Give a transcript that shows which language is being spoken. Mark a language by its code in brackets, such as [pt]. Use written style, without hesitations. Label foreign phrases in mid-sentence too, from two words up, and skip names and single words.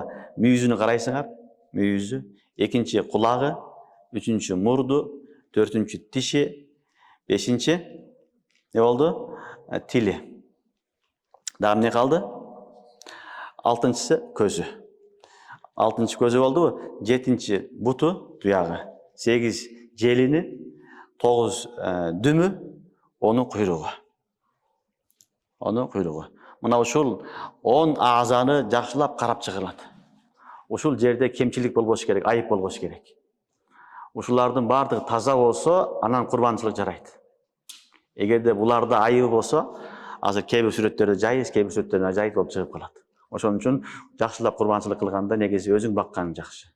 [ky] Мүйүзүнү карайсыңар, мүйүзү, экинчи кулагы, үчүнчү мурду, төртүнчү тиши, бешинчи не болду? Тили. Дагы эмне калды? Алтынчысы көзү. Алтынчы көзү болдубу? Жетинчи буту, туягы. 8 желини, 9 дүмү, [tr] onun kuyruğu. Onun kuyruğu. [ky] Мына ушул 10 азаны жакшылап карап чыгылат. Ушул жерде кемчилик болбош керек, айып болбош керек. Ушулардын бардыгы таза болсо, анан курбанчылык жарайт. Эгерде буларда айыбы болсо, азыр кээ бир сүрөттөрдө жайыз, кээ бир сүрөттөрдө ажайып болуп чыгып калат. Ошон үчүн жакшылап курбанчылык кылганда негизи өзүң бакканың жакшы.